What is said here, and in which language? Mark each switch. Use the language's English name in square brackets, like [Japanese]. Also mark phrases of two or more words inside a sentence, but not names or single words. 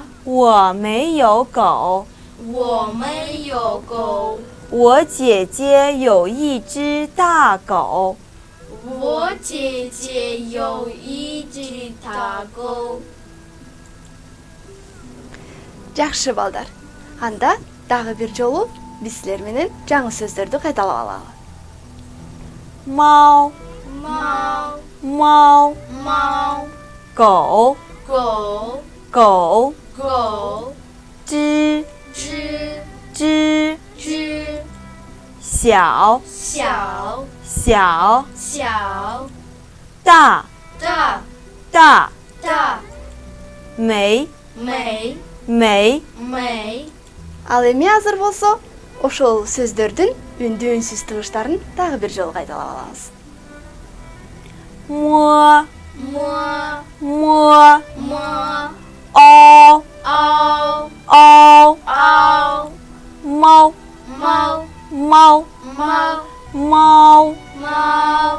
[Chinese] 我没有狗。我没有狗。我姐姐有一只大狗。我姐姐有一只大狗。 [Kyrgyz] Жақсы балдар. Анда дағы бір жолу биз силер менен жаңы сөздөрдү кайталап алалы. [Chinese] 猫，猫猫，猫狗，狗狗，狗只，只只，只小，小小，小大，大大，大美，美美，美 [Kyrgyz] Ал эми азыр болсо, ошол сөздөрдүн үндүү үнсүз тыгыштарын дагы бир жолу кайталап алабыз. [Chinese] 摸，摸摸，摸凹，凹凹，凹猫，猫猫，猫猫，猫